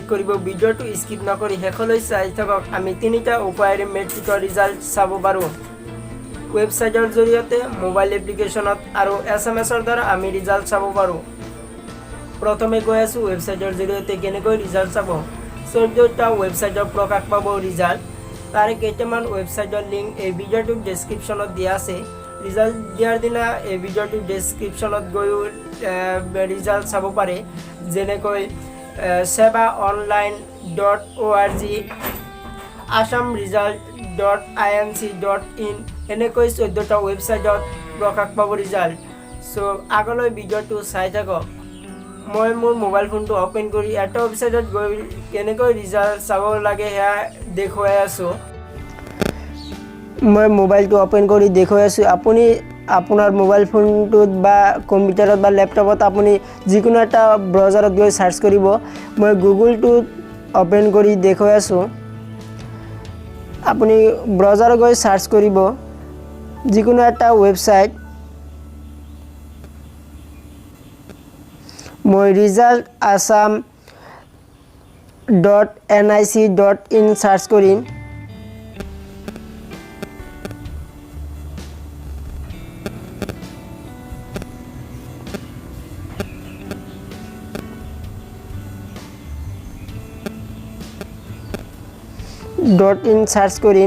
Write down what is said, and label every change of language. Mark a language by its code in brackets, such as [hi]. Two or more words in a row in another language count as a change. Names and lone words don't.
[as] কৰিব ভিডিওটো স্কিপ নকৰি শেষলৈ চাই থাকক আমি তিনিটা উপায়েৰে মেট্ৰিকৰ ৰিজাল্ট চাব পাৰো ওয়েবসাইটৰ জৰিয়তে [en] mobile applicationত [as] আৰু SMS ৰ দ্বাৰা আমি ৰিজাল্ট চাব পাৰো প্ৰথমে গৈ আছো ওয়েবসাইটৰ জৰিয়তে কেনেকৈ ৰিজাল্ট চাব 14টা ওয়েবসাইটৰ প্ৰকাশ পাব ৰিজাল্ট তাৰে কেইটামান ওয়েবসাইটৰ লিংক এই ভিডিওটোৰ ডেসক্ৰিপচনত দিয়া আছে ৰিজাল্ট দিয়াৰ দিনা এই ভিডিওটোৰ ডেসক্ৰিপচনত গৈ ৰিজাল্ট চাব পাৰে যেনেকৈ sebaonline.org assamresult.inc.in এনেকৈ 14টা ওয়েবসাইটত প্ৰকাশ পাব ৰিজাল্ট সো আগলৈ ভিডিওটো চাই থাকক মই মোৰ [en] mobile phoneটো [as] ওপেন কৰি এটা ওয়েবসাইটত গৈ কেনেকৈ ৰিজাল্ট চাব লাগে হেয়া দেখুৱাই আছো মই মোবাইলটো ওপেন কৰি দেখুৱাই আছো আপুনি আপোনাৰ [en] mobile phoneটোত [as] বা কম্পিউটাৰত বা ল্যাপটপত আপুনি যিকোনো এটা ব্ৰাউজাৰত গৈ সাৰ্চ কৰিব মই গুগলটো ওপেন কৰি দেখুৱাই আছো আপুনি ব্ৰাউজাৰত গৈ সাৰ্চ কৰিব যিকোনো এটা ওয়েবসাইট মই result assam.nic.in সার্চ কৰিম .in সার্চ কৰিম